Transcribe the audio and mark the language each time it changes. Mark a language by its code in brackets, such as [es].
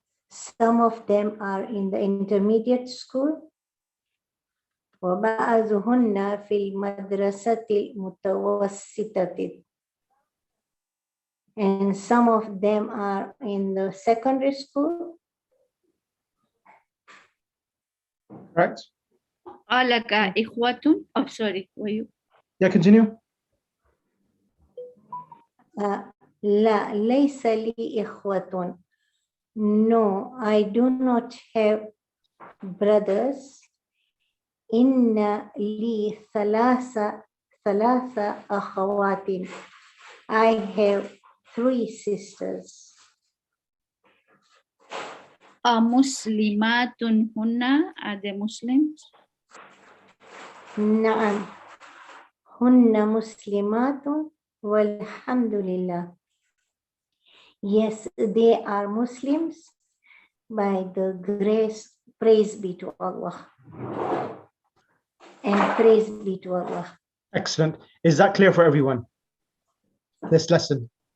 [en] Some of them are in the intermediate school. [ar] وبعضهن في المدرسة المتوسطة. [en] And some of them are in the secondary school. Correct. [ar] Alaka ikhwatun. [en] Oh, sorry, were you? Yeah, continue. [ar] لا ليس لي إخوة. [en] No, I do not have brothers. [ar] إن لي ثلاث أخوات. [en] I have 3 sisters. [ar] Muslimatun hunna. [en] Are they Muslims? [ar] نعم هن مسلمات والحمد لله. [en] Yes, they are Muslims by the grace. Praise be to Allah. And praise be to Allah. Excellent. Is that clear for everyone? This lesson.